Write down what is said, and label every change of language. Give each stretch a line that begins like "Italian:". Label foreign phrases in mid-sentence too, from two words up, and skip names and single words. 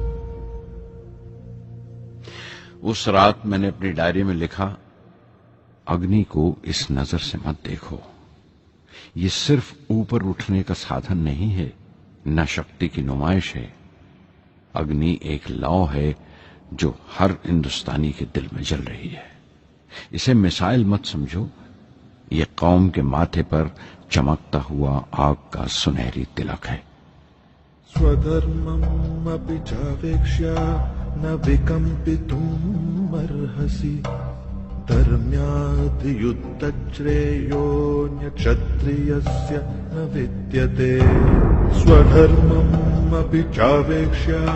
Urdu: اس رات میں نے اپنی ڈائری میں لکھا، اگنی کو اس نظر سے مت دیکھو، یہ صرف اوپر اٹھنے کا سادھن نہیں ہے، نہ شکتی کی نمائش ہے۔ اگنی ایک لو ہے جو ہر ہندوستانی کے دل میں جل رہی ہے۔ اسے مثال مت سمجھو، یہ قوم کے ماتھے پر چمکتا ہوا آگ کا سنہری تلک ہے۔
Sanskrit: स्वधर्मम् अपि चावेक्ष्य न विकम्पितुम् अर्हसि धर्म्याद् युद्धश्रेयोऽन्यक्षत्रियस्य न विद्यते स्वधर्मम् अपि चावेक्ष्य